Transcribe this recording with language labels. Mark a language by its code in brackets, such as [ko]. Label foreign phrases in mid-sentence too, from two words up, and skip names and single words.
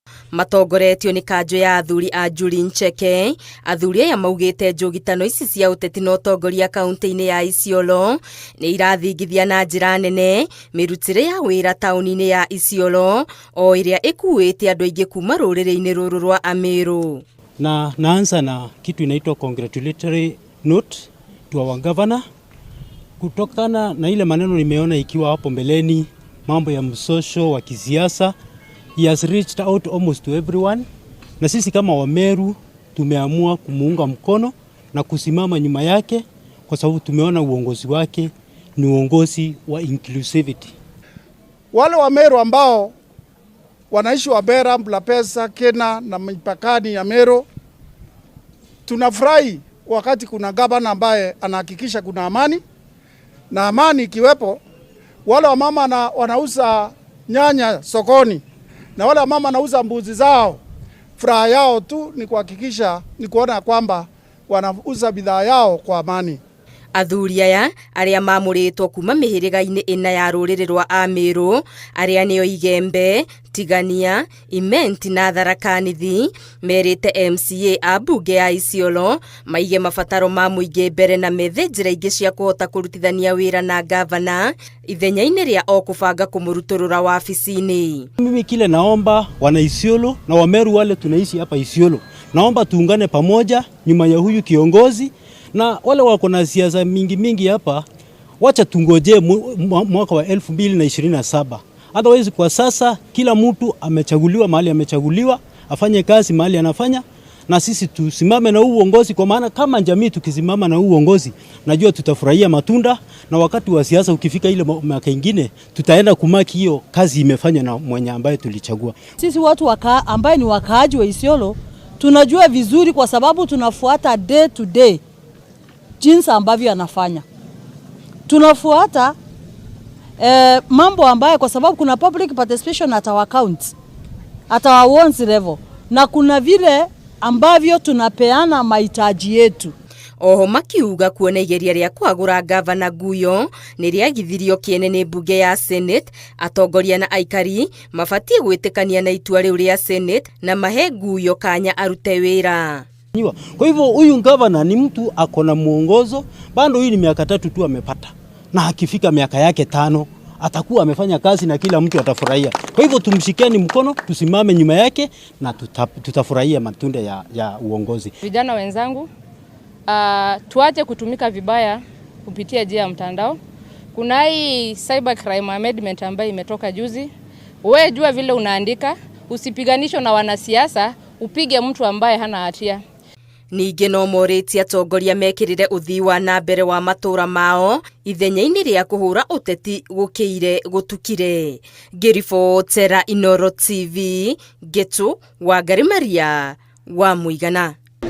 [ki] Matongoretio ni kanjo ya athuri a Njuri Ncheke. Athuri aya maugite njugitano ici cia uteti na utongoria kaunti-ini ya Isiolo ni irathingithia na njira nene mirutire ya wira tauni-ini ya Isiolo o iria ikuite andu aingi kuma ruriri-ini ruru rwa Amiru. [sw] Na naanza na kitu inaitwa [en] congratulatory note to our governor, [sw] kutokana na ile maneno nimeona ikiwa hapo mbeleni, mambo ya msosho wa kisiasa. [en] He has reached out almost to everyone, [sw] na sisi kama Wameru tumeamua kumuunga mkono na kusimama nyuma yake, kwa sababu tumeona uongozi wake ni uongozi wa inclusivity. Wale Wameru ambao wanaishi Wabera, Mlapesa, Kena na mipakani ya Meru, tunafurahi wakati kuna gavana ambaye anahakikisha kuna amani, na amani ikiwepo, wale wamama wanauza nyanya sokoni na wale wamama wanauza mbuzi zao, furaha yao tu ni kuhakikisha ni kuona kwamba wanauza bidhaa yao kwa amani. [ki] Athuri aya aria mamuritwo kuma mihiriga-ini ina ya ruriri rwa Amiru aria nio Igembe, Tigania, Imenti na Tharaka Nithi merite MCA a bunge ya Isiolo maige mabataro ma muingi mbere na methe njira ingi cia kuhota kurutithania wira na gavana ithenya-ini ria o kubanga kumuruturura wabici-ini. [sw] Mimi kile naomba wana Isiolo na Wameru wale tunaishi hapa Isiolo, naomba tuungane pamoja nyuma ya huyu kiongozi, na wale wako na siasa mingi hapa, wacha tungoje mwaka wa 2027. Otherwise kwa sasa kila mtu amechaguliwa mahali amechaguliwa, afanye kazi mahali anafanya, na sisi tusimame na huu uongozi, kwa maana kama jamii tukisimama na huu uongozi najua tutafurahia matunda, na wakati wa siasa ukifika ile mwaka ingine tutaenda kumaki hiyo kazi imefanya na mwenye ambaye tulichagua. Sisi watu ambaye ni wakaaji wa Isiolo tunajua vizuri, kwa sababu tunafuata [en] day to day [sw] jinsi ambavyo anafanya. Tunafuata mambo ambayo, kwa sababu kuna [en] public participation at our county, at our wards level, [sw] na kuna vile ambavyo tunapeana mahitaji yetu. [ki] Oho makiuga kuona igeria ria kwagura gavana Guyo ni riagithirio kiene ni bunge ya Senate, atongoria na aikari mabatie gwitikania na itua riu ria Senate na mahe Guyo kanya arute wira. [sw] Kwa hivyo huyu gavana ni mtu akona muongozo, bado hii ni miaka 3 tu amepata, na akifika miaka yake 5 atakuwa amefanya kazi na kila mtu atafurahia. Kwa hivyo tumshikeni mkono, tusimame nyuma yake na tutafurahia matunda ya uongozi. Vijana wenzangu, tuache kutumika vibaya kupitia njia ya mtandao. Kuna hii [en] cyber crime amendment [sw] ambayo imetoka juzi. Wewe jua vile unaandika, usipiganisho na wanasiasa, upige mtu ambaye hana hatia. [ki] Ningi no moritie atongoria mekirire uthii wa na mbere wa matura mao ithenya-ini ria kuhura uteti gukiire gutukire. Ngiribotera Inooro TV, Getu Wangari Maria wa Muigana.